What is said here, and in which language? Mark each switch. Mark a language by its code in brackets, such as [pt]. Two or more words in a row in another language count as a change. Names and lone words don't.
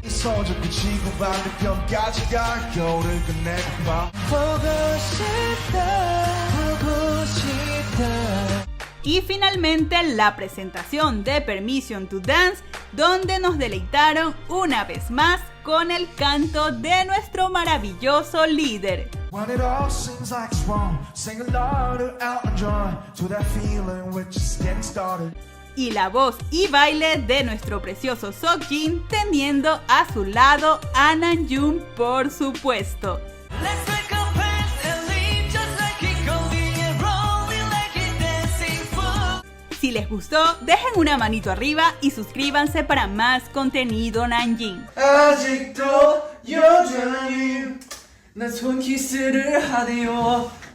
[es] Y finalmente la presentación de Permission to Dance, donde nos deleitaron una vez más con el canto de nuestro maravilloso líder. [en] When it all seems like it's wrong, sing along to Elton John, to that feeling we're just getting started. [es] Y la voz y baile de nuestro precioso Seokjin teniendo a su lado a Namjoon, por supuesto. Si les gustó, dejen una manito arriba y suscríbanse para más contenido Namjin. [ko] 아직도 여전히 난 손키스를 하네요.